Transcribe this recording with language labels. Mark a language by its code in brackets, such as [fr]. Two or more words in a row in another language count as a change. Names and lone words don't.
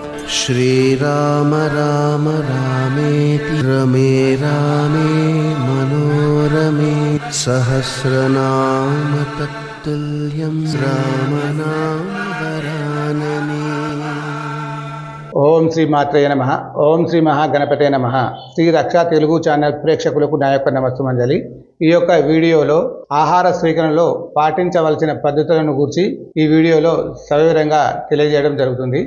[sa] श्रीराम राम रामेति रमे रामे मनोरमे सहस्रनाम तत्तुल्यं रामनाम वरानने। ఓం శ్రీ మాత్రేయ నమః. ఓం శ్రీ మహాగణపతే నమః. [te] శ్రీ రక్ష తెలుగు ఛానల్ ప్రేక్షకులకు నా యొక్క నమస్సుమంజలి. ఈ యొక్క వీడియోలో ఆహార స్వీకరణలో పాటించవలసిన పద్ధతులను గురించి ఈ వీడియోలో సవివరంగా తెలియజేయడం జరుగుతుంది.